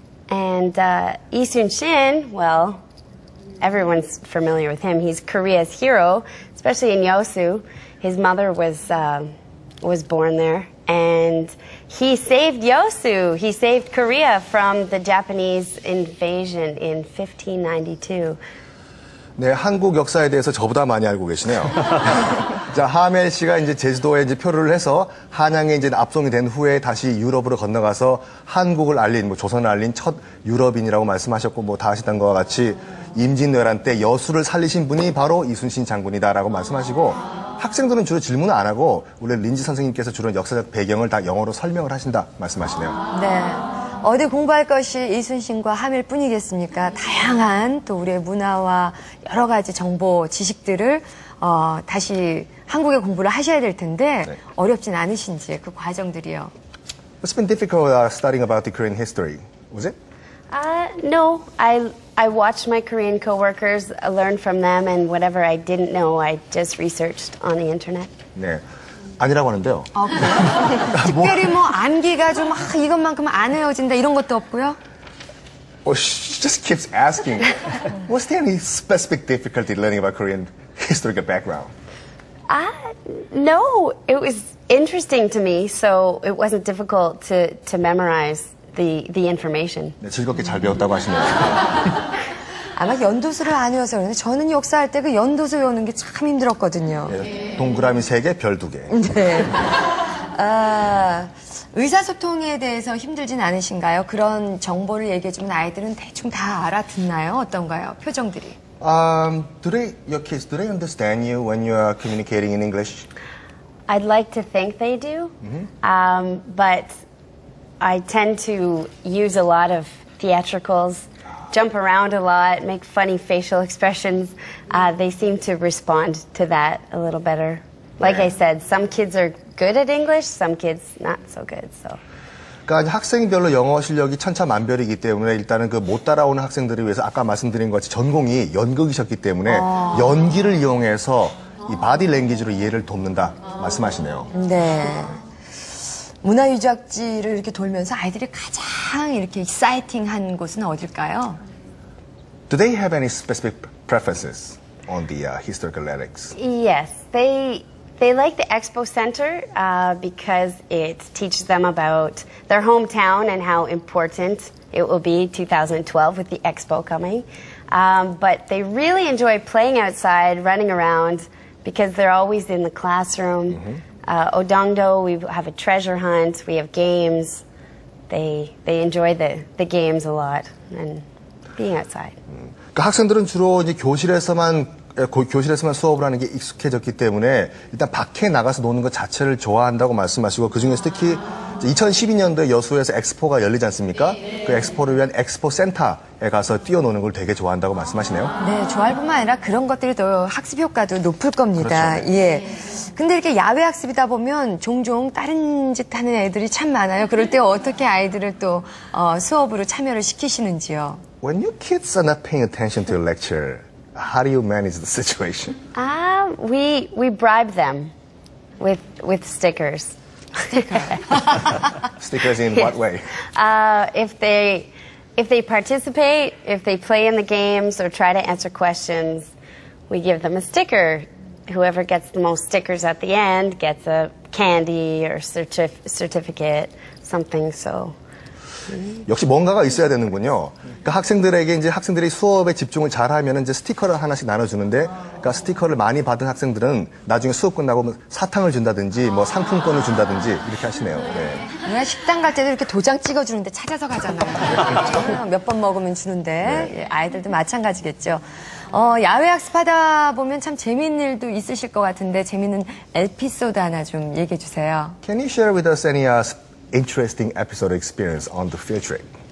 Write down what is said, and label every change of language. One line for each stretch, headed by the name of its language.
English: And Lee Sun-shin, well, everyone's familiar with him. He's Korea's hero, especially in Yosu. His mother was born there, and he saved Yosu. He saved Korea from the Japanese invasion in 1592.
Korean: 네, 한국 역사에 대해서 저보다 많이 알고 계시네요. 자, 하멜 씨가 이제 제주도에 이제 표류를 해서 한양에 이제 압송이 된 후에 다시 유럽으로 건너가서 한국을 알린, 조선을 알린 첫 유럽인이라고 말씀하셨고, 다 아시던 것과 같이 임진왜란 때 여수를 살리신 분이 바로 이순신 장군이다라고 말씀하시고, 학생들은 주로 질문을 안 하고, 원래 린지 선생님께서 주로 역사적 배경을 다 영어로 설명을 하신다 말씀하시네요. 네. 어디 공부할 것이 이순신과 하멜 뿐이겠습니까? 다양한 또 우리의 문화와 여러 가지 정보, 지식들을 다시 한국에 공부를 하셔야 될 텐데 네. 어렵진 않으신지 그 과정들이요.
English: It's been difficult studying about the Korean history, was it? No, I watched my Korean coworkers, learned from them, and whatever I didn't know, I just researched on the internet.
Korean: 네. 아니라고 하는데요. 아, 그래요? 특별히 암기가 좀 이것만큼 안 헤어진다 이런 것도 없고요?
English: Well, she just keeps asking, was there any specific difficulty learning about Korean historical background? No, it was interesting to me, so it wasn't difficult to memorize the information.
Korean: 네, 즐겁게 잘 배웠다고 하시네요. 아마 연도수를 아니어서 그런데 저는 역사할 때 그 연도수 외우는 게 참 힘들었거든요. 네, 동그라미 3개, 별 2개. 네. 의사소통에 대해서 힘들진 않으신가요? 그런 정보를 얘기해주면 아이들은 대충 다 알아듣나요? 어떤가요? 표정들이.
English: Your kids, do they understand you when you are communicating in English? I'd like to think they do, but I tend to use a lot of theatricals, jump around a lot, make funny facial expressions. They seem to respond to that a little better. Like I said, some kids are good at English, some kids not so good. So.
Korean: 그러니까 학생별로 영어 실력이 천차만별이기 때문에 일단은 그 못 따라오는 학생들을 위해서 아까 말씀드린 것 같이 전공이 연극이셨기 때문에 연기를 이용해서 이 바디 랭귀지로 이해를 돕는다 말씀하시네요. 네. 문화유적지를 이렇게 돌면서 아이들이 가장 이렇게 exciting한 곳은 어딜까요?
English: Do they have any specific preferences on the historical relics? Yes, they like the Expo Center because it teaches them about their hometown and how important it will be 2012 with the Expo coming. But they really enjoy playing outside, running around, because they're always in the classroom. Odongdo, we have a treasure hunt, we have games. They enjoy the games a lot and being outside.
Korean: 그러니까 학생들은 주로 이제 교실에서만 수업을 하는 게 익숙해졌기 때문에 일단 밖에 나가서 노는 것 자체를 좋아한다고 말씀하시고 그중에서 특히 2012년도에 여수에서 엑스포가 열리지 않습니까? 그 엑스포를 위한 엑스포 센터에 가서 뛰어노는 걸 되게 좋아한다고 말씀하시네요. 네, 좋아할 뿐만 아니라 그런 것들이 더 학습 효과도 높을 겁니다. 그렇죠. 예. 근데 이렇게 야외 학습이다 보면 종종 다른 짓 하는 애들이 참 많아요. 그럴 때 어떻게 아이들을 또 수업으로 참여를 시키시는지요?
English: When your kids are not paying attention to a lecture, how do you manage the situation? We bribe them with stickers. Stickers in what way? If they participate, if they play in the games or try to answer questions, we give them a sticker. Whoever gets the most stickers at the end gets a candy or certificate, something. So.
Korean: 역시 뭔가가 있어야 되는군요. 그러니까 학생들에게 이제 학생들이 수업에 집중을 잘하면 이제 스티커를 하나씩 나눠주는데, 그러니까 스티커를 많이 받은 학생들은 나중에 수업 끝나고 사탕을 준다든지, 상품권을 준다든지 이렇게 하시네요. 네. 우리가 식당 갈 때도 이렇게 도장 찍어주는데 찾아서 가잖아요. 몇 번 먹으면 주는데 네. 예, 아이들도 마찬가지겠죠. 야외 학습하다 보면 참 재미있는 일도 있으실 것 같은데 재미있는 에피소드 하나 좀 얘기해 주세요.
English: Can you share with us any interesting episode experience on the field trip?